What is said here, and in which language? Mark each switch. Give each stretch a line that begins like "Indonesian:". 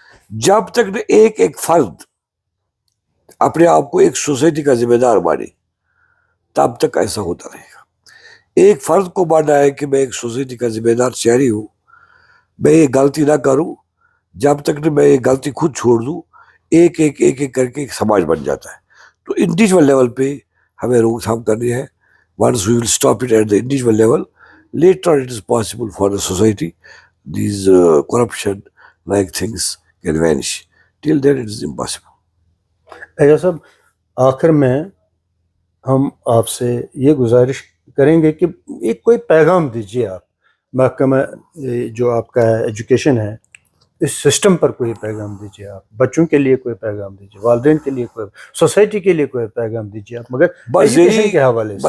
Urdu: جب تک ایک فرد اپنے آپ کو ایک سوسائٹی کا ذمہ دار مانے تب تک ایسا ہوتا رہے گا. ایک فرد کو ماننا ہے کہ میں ایک سوسائٹی کا ذمہ دار شہری ہوں، میں یہ غلطی نہ کروں. جب تک میں یہ غلطی خود چھوڑ دوں، ایک کر کے ایک سماج بن جاتا ہے. تو انڈیویجول لیول پہ ہمیں روک تھام کرنی ہے.
English: Once we will stop it at the individual level, later on it is possible for the society. These corruption like things can vanish. Till then it is impossible.
Urdu: اعجاز صاحب آخر میں ہم آپ سے یہ گزارش کریں گے کہ ایک کوئی پیغام دیجیے آپ محکمہ جو آپ کا ایجوکیشن ہے اس سسٹم پر کوئی پیغام دیجیے. آپ بچوں کے لیے کوئی پیغام دیجیے، والدین کے لیے کوئی، سوسائٹی کے لیے کوئی پیغام دیجیے آپ، مگر ایجوکیشن کے حوالے سے.